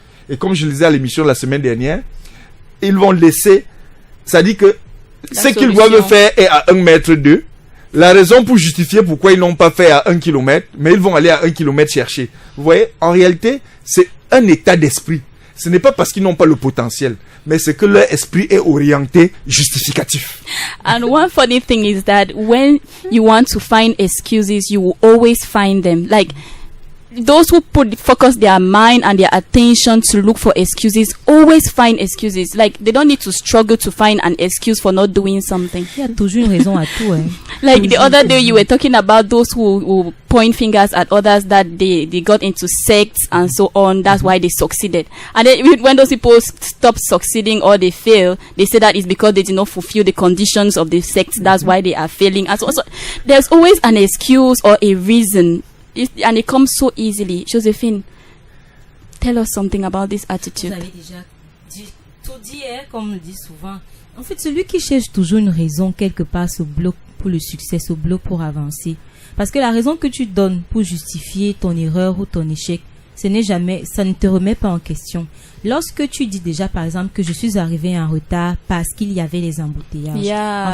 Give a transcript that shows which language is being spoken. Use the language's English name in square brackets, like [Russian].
[French] Et comme je le disais à l'émission la semaine dernière, ils vont laisser, ça dit que ce qu'ils doivent faire est à 1,2 mètre. La raison pour justifier pourquoi ils n'ont pas fait à 1 kilomètre, mais ils vont aller à 1 kilomètre chercher. Vous voyez, en réalité, c'est un état d'esprit. Ce n'est pas parce qu'ils n'ont pas le potentiel, mais c'est que leur esprit est orienté justificatif. [English] And one funny thing is that when you want to find excuses, you will always find them. Like, those who focus their mind and their attention to look for excuses always find excuses. Like, they don't need to struggle to find an excuse for not doing something. [French] Il y a toujours une raison à tout, hein. [English] Like the other day you were talking about those who point fingers at others that they got into sects and so on. That's why they succeeded. And then when those people stop succeeding or they fail, they say that it's because they did not fulfill the conditions of the sect. That's why they are failing. And so there's always an excuse or a reason. And it comes so easily. Joséphine, tell us something about this attitude. [French] Vous avez déjà tout dit, hein, comme on le dit souvent. En fait, celui qui cherche toujours une raison quelque part se bloque pour le succès, se bloque pour avancer. Parce que la raison que tu donnes pour justifier ton erreur ou ton échec, ça ne te remet pas en question. Lorsque tu dis déjà, par exemple, que je suis arrivé en retard parce qu'il y avait les embouteillages.